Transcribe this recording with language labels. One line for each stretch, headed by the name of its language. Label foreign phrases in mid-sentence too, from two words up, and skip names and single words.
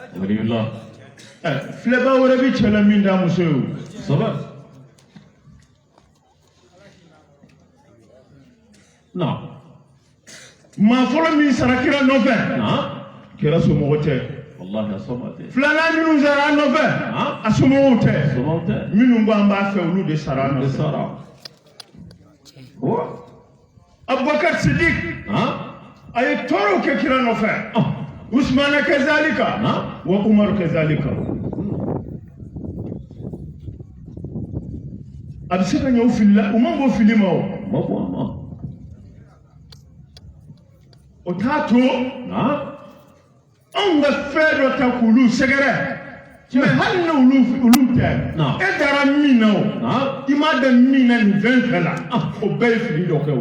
Bambara: filɛba wɛrɛ bɛ cɛ la min t'a muso ye o maa fɔlɔ min sara kira nɔfɛ kira somɔgɔ tɛ wallahi asomate filanan minnu sara an nɔfɛ a somɔgɔw tɛ minnu b'an b'a fɛ olu de sara an nɔfɛ Abubakar Siddiq a ye tɔɔrɔw kɛ kira nɔfɛ Usmana kazalika wa Umar kazalika a bɛ se ka ɲɛ u filila u ma bɔ fili ma o t'a to anw ka fɛn dɔ ta k'olu sɛgɛrɛ mais hali ni olu tɛ e dara min na o i m'a dɔn min na nin fɛn fɛn la o bɛɛ ye fili dɔ kɛ o